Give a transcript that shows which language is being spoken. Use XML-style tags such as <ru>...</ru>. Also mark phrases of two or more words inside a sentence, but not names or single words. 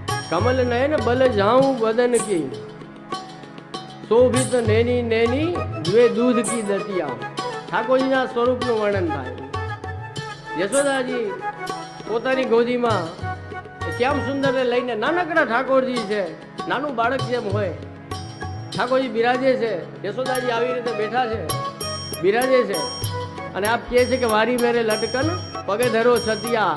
<bra>कमल नयन बल जाऊं बदन की शोभित नैनी नैनी द्वे दूध की दतिया।</bra> <gu>ઠાકોરજીના સ્વરૂપનું વર્ણન થાય. યશોદાજી પોતાની ગોદીમાં શ્યામ સુંદરને લઈને નાનકડા ઠાકોરજી છે, નાનું બાળક જેમ હોય ઠાકોરજી બિરાજે છે. યશોદાજી આવી રીતે બેઠા છે, બિરાજે છે અને આપ કહે છે કે</gu> <bra>वारी मेरे लटकन पगे धरो छतिया.</bra>